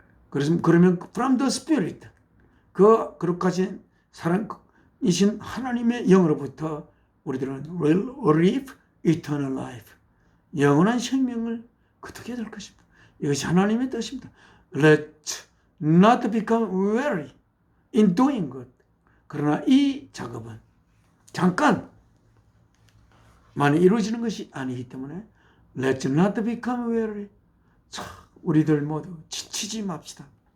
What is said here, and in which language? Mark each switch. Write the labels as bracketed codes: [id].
[ko] 그래서 그러면 [en] from the spirit, [ko] 그 거룩하신 사랑이신 하나님의 영으로부터 우리들은 [en] will reap eternal life, [ko] 영원한 생명을 거두게 될 것입니다. 이것이 하나님의 뜻입니다. [en] Let not become weary in doing good. [ko] 그러나 이 작업은 잠깐 만에 이루어지는 것이 아니기 때문에 [en] Let not become weary. [ko] 우리들 모두 지치지 맙시다.